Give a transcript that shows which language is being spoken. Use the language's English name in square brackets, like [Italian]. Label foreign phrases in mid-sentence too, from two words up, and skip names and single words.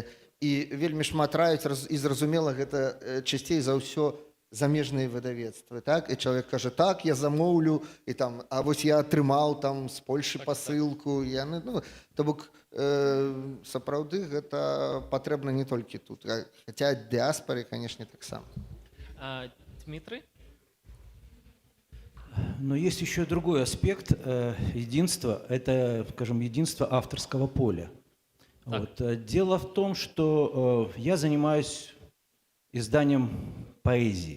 [Belarusian] І вельмі шмат раюць, і зразумела, гэта часцей за ўсё замежныя выдавецтвы, так? І чалавек кажа, так, я замоўлю, і там, а вось я атрымаў там з Польшы пасылку. Яны, ну, то бок, сапраўды гэта патрэбна не толькі тут, хаця дыаспары, канешне, таксама. [Russian] Дмитрий? Но есть еще другой аспект единства, это, скажем, единство авторского поля. Вот. Дело в том, что я занимаюсь изданием поэзии.